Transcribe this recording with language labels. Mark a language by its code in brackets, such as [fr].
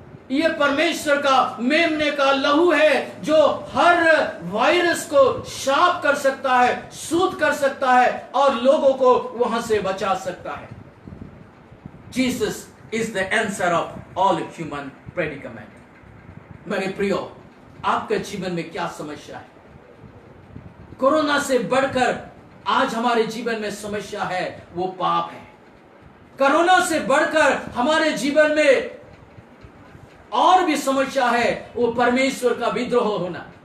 [hi] ये परमेश्वर का मेमने का लहू है, जो हर वायरस को साफ कर सकता है, शुद्ध कर सकता है और लोगों को वहां से बचा सकता है। [en] Jesus is the answer of all human predicament. [hi] मेरे प्रियो, आपके जीवन में क्या समस्या है? कोरोना से बढ़कर आज हमारे जीवन में समस्या है, वो पाप है। कोरोना से बढ़कर हमारे जीवन में और भी समस्या है, वो परमेश्वर का विद्रोह होना।